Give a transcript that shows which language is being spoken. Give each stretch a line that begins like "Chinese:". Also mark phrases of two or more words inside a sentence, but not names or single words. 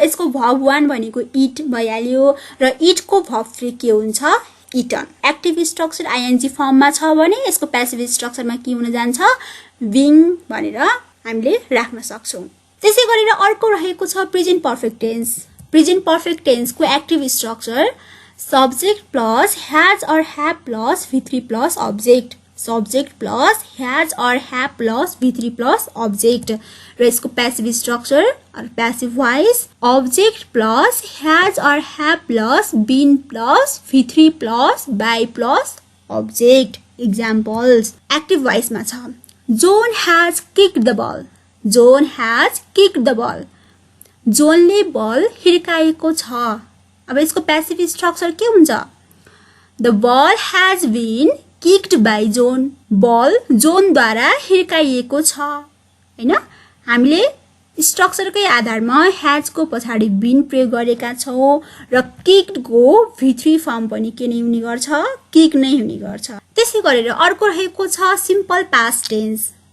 Nepali: यसको भर्ब 1 भनेको इट भइहाल्यो र इटको भर्ब 3 के हुन्छ? इटन।
English: active structure ING formma
Nepali: छ भने यसको
English: passive structurema
Nepali: के हुन जान्छ? बिङ भनेर हामीले राख्न सक्छौं। त्यसै गरेर अर्को रहेको छ
English: present perfect tense. present perfect tenseko active structure subject plus has or have plus V3 plus object, subject plus has or have plus V3 plus object, सब्जेक्ट प्लस हैज और हैव प्लस V3 प्लस अब्जेक्ट।
Nepali: र यसको
English: passive structure or passive voice object plus has or have plus been plus V3 plus by plus object. examples active voicema छ John has kicked the ball, John has kicked the ball,
Nepali: जोनले बल हिर्काएको छ। अब यसको प्यासिभ स्ट्रक्चर के हुन्छ?
English: The ball has been kicked by John,
Nepali: बल जोनद्वारा हिर्काइएको छ हैन। हामीले स्ट्रक्चरकै आधारमा हैजको पछाडी बीन प्रयोग गरेका छौं र किक्डको V3 फर्म पनि के नै हुने गर्छ? किक नै हुने गर्छ। त्यसै गरेर अर्को रहेको छ
English: simple past tense.